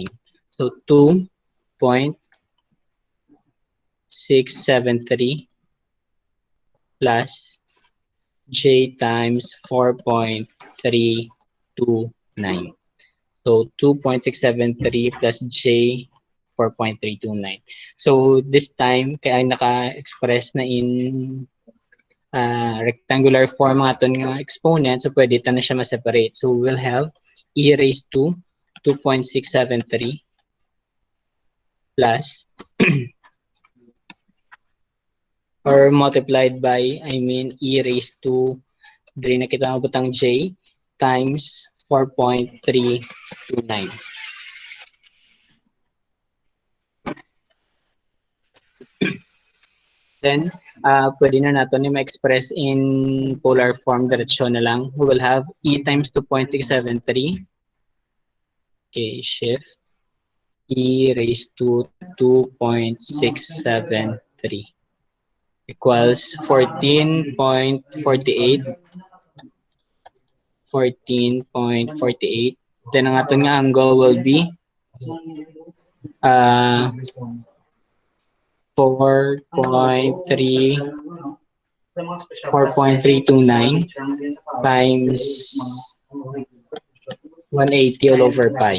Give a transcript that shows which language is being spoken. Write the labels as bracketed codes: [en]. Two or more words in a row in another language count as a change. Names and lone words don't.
[en] So 2.673 plus J times 4.329. So 2.673 plus J 4.329. [hil] So this time kaya naka-express na [en] in rectangular form [hil] nga ito nga exponent, so pwede ito na siya ma-separate. [en] So we'll have e raised to 2.673 plus or multiplied by, e raised to, [hil] dali na kita mabutang j, times 4.329. Then, pwede na natin na ma-express [en] in polar form, [hil] diretsyon na lang. [en] We will have e times 2.673. Okay, shift. E raised to 2.673 equals 14.48. 14.48. Then [hil] ang aton nga [en] angle will be 4.3 4.329 times 180 all over pi.